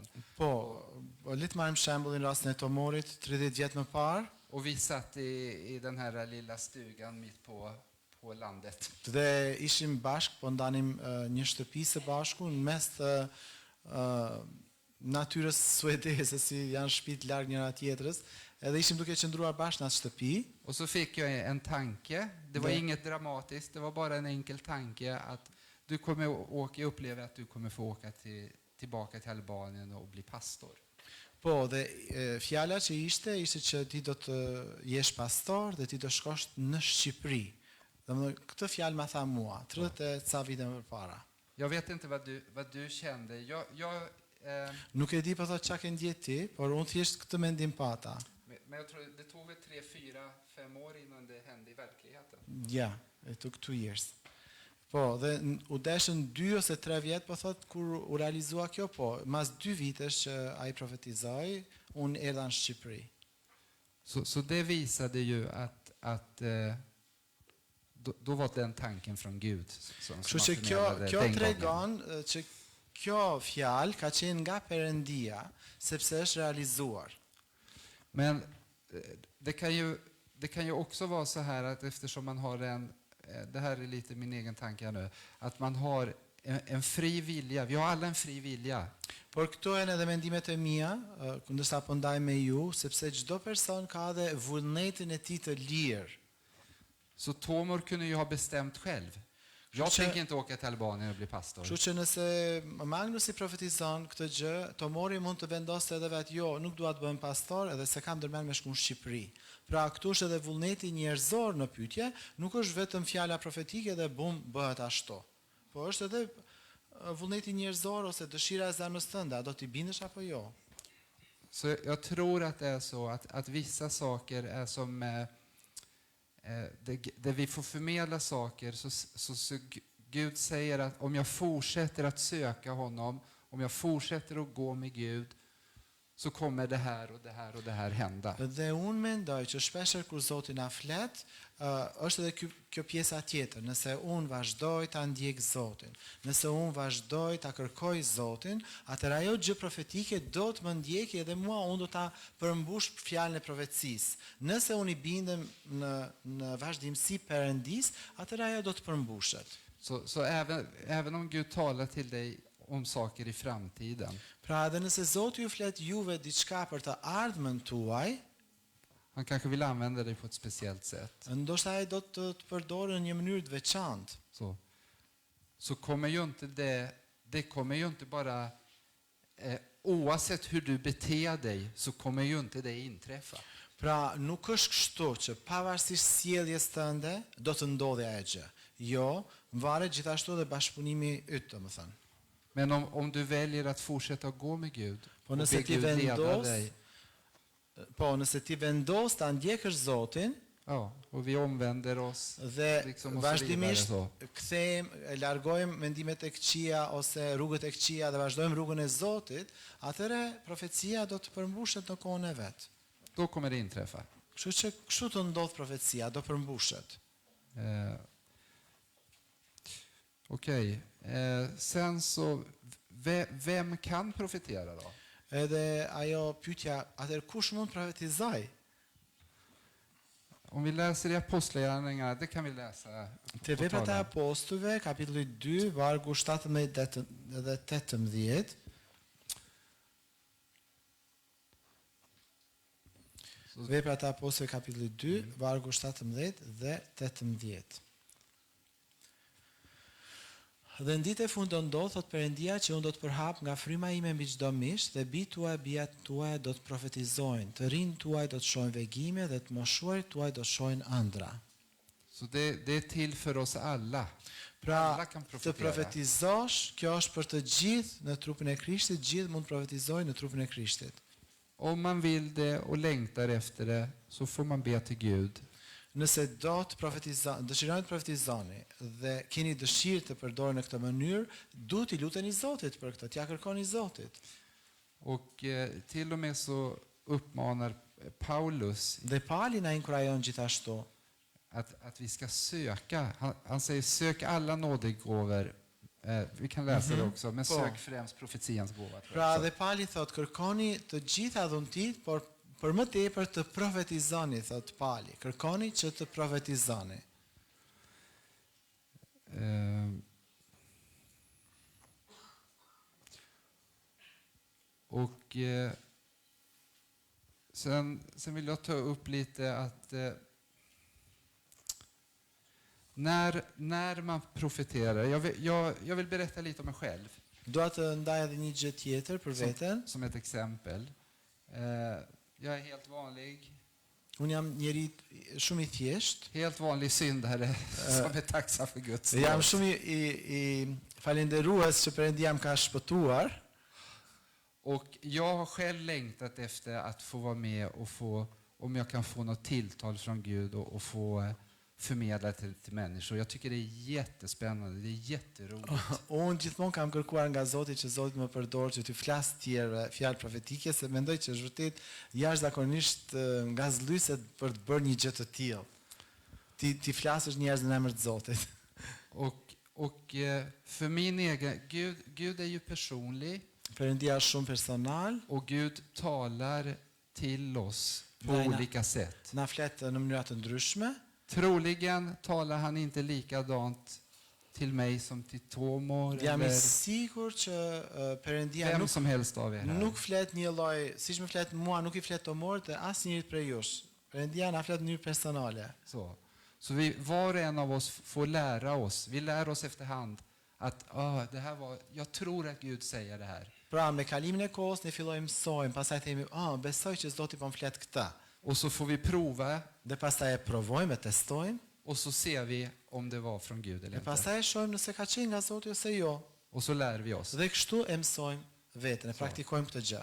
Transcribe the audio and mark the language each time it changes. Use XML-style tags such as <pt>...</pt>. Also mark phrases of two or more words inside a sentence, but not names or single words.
<sq>Po, le të marrim shembullin rastin e Tomorit 30 vjet më parë.</sq> <sv>Och vi satt i den här lilla stugan mitt på landet.</sv> <sq>Dhe ishim bashk, po ndanim një shtëpi së bashku në mes të natyrës suedeze, si janë shtëpitë larg njëra tjetrës, edhe ishim duke qëndruar bashkë në atë shtëpi.</sq> <sv>Och så fick jag en tanke. Det var inget dramatiskt, det var bara en enkel tanke att du kommer jag upplever att du kommer få åka tillbaka till Albanien och bli pastor.</sv> <sq>Po, dhe fjala që ishte që ti do të jesh pastor dhe ti do shkosh në Shqipëri. Domethënë këtë fjalë ma tha mua 30 ca vite më parë.</sq> <sv>Jag vet inte vad du kände.</sv> <sq>Nuk e di po thotë çka ke ndjetë ti, por unë thjesht këtë mendim pata.</sq> <sv>Men jag tror det tog väl 3, 4, 5 år innan det hände i verkligheten. Ja,</sv> <en>it took 2 years.</en> <sq>Po, dhe u deshën 2 ose 3 vjet, po thot, kur u realizua kjo, po, mas 2 vitesh që ai profetizoi, unë erdha në Shqipëri.</sq> <sv>Så det visade ju att då var den tanken från Gud som</sv> <sq>Kështu që kjo tregon që kjo fjalë ka qenë nga Perëndia, sepse është realizuar.</sq> <sv>Men det kan ju också vara så här att eftersom man har det här är lite min egen tanke här nu, att man har en fri vilja. Vi har alla en fri vilja.</sv> <sq>Por këto janë edhe mendimet e mia, ndërsa po ndaj me ju, sepse çdo person ka edhe vullnetin e tij të lirë.</sq> <sv>Så Tomor kunde ju ha bestämt själv. Jag tänker inte åka till Albanien och bli pastor.</sv> <sq>Kështu që nëse Magnus I profetizon këtë gjë, Tomori mund të vendosë edhe vetë, jo, nuk dua të bëhem pastor, edhe se kam ndërmend me shku në Shqipëri. Pra këtu është edhe vullneti njerëzor në pyetje, nuk është vetëm fjala profetike dhe bum bëhet ashtu. Po është edhe vullneti njerëzor ose dëshira e zemrës tënde, a do t'i bindesh apo jo?</sq> <sv>Så jag tror att det är så att vissa saker är som där vi får förmedla saker så Gud säger att om jag fortsätter att söka honom, om jag fortsätter att gå med Gud, så kommer det här och det här och det här hända.</sv> <sq>Dhe unë mendoj që shpeshherë kur Zoti na flet, është edhe kjo pjesa tjetër. Nëse unë vazhdoj ta ndjek Zotin, nëse unë vazhdoj ta kërkoj Zotin, atëherë ajo gjë profetike do të më ndjekë edhe mua, unë do ta përmbush fjalën e profecisë. Nëse unë I bindem në vazhdimsi Perëndis, atëherë ajo do të përmbushet.</sq> <sv>Så även om Gud talar till dig om saker I framtiden.</sv> <sq>Pra edhe nëse Zoti ju flet juve diçka për të ardhmen tuaj,</sq> <sv>han kanske vill använda dig på ett speciellt sätt.</sv> <sq>Ndoshta ai do të përdorë në një mënyrë të veçantë.</sq> <sv>Så kommer ju inte det kommer ju inte bara oavsett hur du beter dig så kommer ju inte det inträffa.</sv> <sq>Pra nuk është kështu që pavarësisht sjelljes tënde do të ndodhi ajo gjë. Jo, varet gjithashtu edhe bashkëpunimi yt, domethënë.</sq> <sv>Men om du väljer att fortsätta gå med Gud</sv> <sq>Po</sq> <sv>och</sv> <sq>nëse</sq> <sv>be</sv> <sq>ti</sq> <sv>Gud leda</sv> <sq>vendos,</sq> <sv>dig.</sv> <sq>nëse ti vendos ta ndjekësh Zotin,</sq> <sv>Ja, och vi omvänder oss</sv> <sq>dhe</sq> <sv>liksom och så vidare</sv> <sq>vazhdimisht</sq> <sv>så.</sv> <sq>kthehemi, largojmë mendimet e këqija ose rrugët e këqija dhe vazhdojmë rrugën e Zotit, atëherë profecia do të përmbushet në kohën e vet.</sq> <sv>Då kommer det inträffa.</sv> <sq>Kështu që kështu të ndodh profecia, do përmbushet.</sq> <sv>Okej. Sen så vem kan profetera då?</sv> <sq>Edhe ajo pyetja, atëherë kush mund profetizoj?</sq> <sv>Om vi läser i Apostlagärningarna, det kan vi läsa.</sv> <sq>Te</sq> <sv>på</sv> <sq>Veprat e</sq> <sv>tavlan.</sv> <sq>Apostujve, kapitulli 2, vargu 17 dhe 18. Veprat e Apostujve, kapitulli 2, vargu 17 dhe 18. Dhe në ditë e fundit do ndodh, thot Perëndia, që unë do të përhap nga fryma ime mbi çdo mish, dhe bijtë tuaj e bijat tuaja do të profetizojnë, të rinj tuaj do të shohin vegime dhe të moshuarit tuaj do të shohin ëndra.</sq> <sv>Så det är till för oss alla.</sv> <sq>Pra,</sq> <sv>Alla kan</sv> <sq>të</sq> <sv>profetera.</sv> <sq>profetizosh, kjo është për të gjithë në trupin e Krishtit, gjithë mund të profetizojnë në trupin e Krishtit.</sq> <sv>Om man vill det och längtar efter det så får man be till Gud.</sv> <sq>Nëse do të dëshironi të profetizoni dhe keni dëshirë të përdoreni në këtë mënyrë, duhet i luteni Zotit për këtë, t'ja kërkoni Zotit.</sq> <sv>Och till och med så uppmanar Paulus</sv> <sq>Dhe Pali na inkurajon gjithashtu</sq> <sv>att vi ska söka. Han säger sök alla nådegåvor. Vi kan läsa det också, men På. sök främst profetians gåva. tror jag.</sv> <sq>Pra dhe Pali thot, kërkoni të gjitha dhuntit, por për më tepër të profetizoni, thot Pali. Kërkoni që të profetizoni.</sq> <sv>Och sen vill jag ta upp lite att när man profeterar, jag vill berätta lite om mig själv.</sv> <sq>Dua të ndaj edhe një gjë tjetër për veten.</sq> <sv>Som ett exempel. Jag är helt vanlig.</sv> <sq>Unë jam njeri shumë i thjesht.</sq> <sv>Helt vanlig syndare som är tacksam för Guds</sv> <sq>Jam</sq> <sv>nåd.</sv> <sq>shumë i falenderues që Perëndia më ka shpëtuar.</sq> <sv>Och jag har själv längtat efter att få vara med och få, om jag kan få något tilltal från Gud och få förmedla till människor. Jag tycker det är jättespännande, det är jätteroligt.</sv> <sq>Unë gjithmonë kam kërkuar nga Zoti që Zoti më përdor që të flas të tjerëve fjalë profetike, se mendoj që është vërtet jashtëzakonisht ngazëlyese për të bërë një gjë të tillë. Ti flasësh njerëz në emër të Zotit.</sq> <sv>Och för min egen, Gud är ju personlig.</sv> <sq>Perëndia është shumë personal,</sq> <sv>Och Gud talar till oss på Nej, nej. olika sätt.</sv> <sq>na flet në mënyra të ndryshme.</sq> <sv>Troligen talar han inte likadant till mig som till Tomor</sv> <sq>Jam i</sq> <sv>eller</sv> <sq>sigurt që Perëndia</sq> <sv>vem som helst av er här.</sv> <sq>nuk flet një lloj, siç më flet mua, nuk i flet Tomorit dhe asnjërit prej jush. Perëndia na flet në mënyrë personale.</sq> <sv>Så vi, var och en av oss får lära oss. Vi lär oss efterhand att det här var, jag tror att Gud säger det här.</sv> <sq>Pra, me kalimin e kohës ne fillojmë mësojmë, pastaj themi, besoj që Zoti po më flet këtë.</sq> <sv>Och så får vi prova</sv> <sq>Dhe pastaj e provojmë, e testojmë,</sq> <sv>och så ser vi om det var från Gud eller</sv> <sq>e</sq> <sv>inte.</sv> <sq>pastaj e shohim nëse ka qenë nga Zoti ose jo.</sq> <sv>Och så lär vi oss.</sv> <sq>Dhe kështu e mësojmë veten, e praktikojmë këtë gjë.</sq>